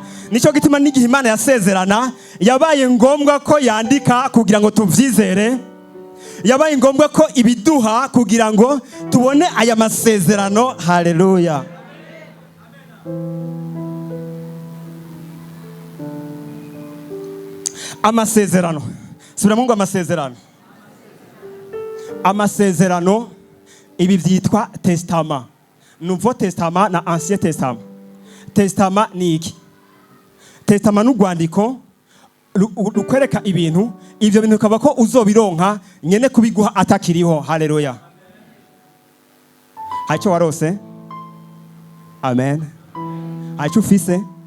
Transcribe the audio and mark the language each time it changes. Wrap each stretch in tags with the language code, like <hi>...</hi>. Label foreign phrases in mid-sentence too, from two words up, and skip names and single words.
<rn>Nico gituma n'igihe Imana yasezerana yabaye ngombwa ko yandika kugira ngo tuvyizere, yabaye ngombwa ko ibiduha kugira ngo tubone aya masezerano. Haleluya. Amasezerano, subiramo ngo amasezerano, ibi byitwa testament.</rn> <fr>Nouveau Testament na Ancien Testament.</fr> <rn>Testament ni iki? Testament n'urwandiko rukwereka ibintu, ivyo bintu ukaba ko uzobironka nyene kubiguha atakiriho. Haleluya. Hacho warose? Amen. Hacho ufise?</rn>